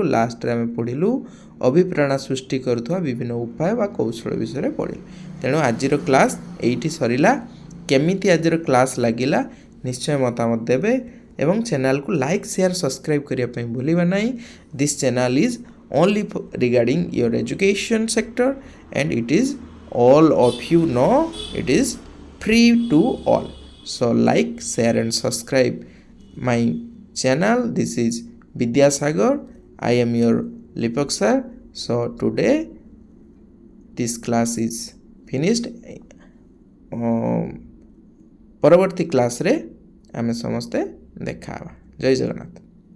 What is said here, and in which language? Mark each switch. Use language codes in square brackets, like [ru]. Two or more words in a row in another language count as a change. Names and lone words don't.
[or] ଲାଷ୍ଟରେ ଆମେ ପଢ଼ିଲୁ ଅଭିପ୍ରେରଣା ସୃଷ୍ଟି କରୁଥିବା ବିଭିନ୍ନ ଉପାୟ ବା କୌଶଳ ବିଷୟରେ ପଢ଼ିଲୁ। ତେଣୁ ଆଜିର କ୍ଲାସ୍ ଏଇଠି ସରିଲା। କେମିତି ଆଜିର କ୍ଲାସ୍ ଲାଗିଲା ନିଶ୍ଚୟ ମତାମତ ଦେବେ ଏବଂ ଚ୍ୟାନେଲକୁ [en] like, share, subscribe [or] କରିବା ପାଇଁ ଭୁଲିବା ନାହିଁ। [en] this channel is only regarding your education sector and it is all of you know it is free to all. So like, share and subscribe my channel. This is Vidyasagar. I am your Lipak sir. So today this class is finished. [or] ପରବର୍ତ୍ତୀ କ୍ଲାସ୍ରେ ଆମେ ସମସ୍ତେ ଦେଖା ହେବା। ଜୟ ଜଗନ୍ନାଥ।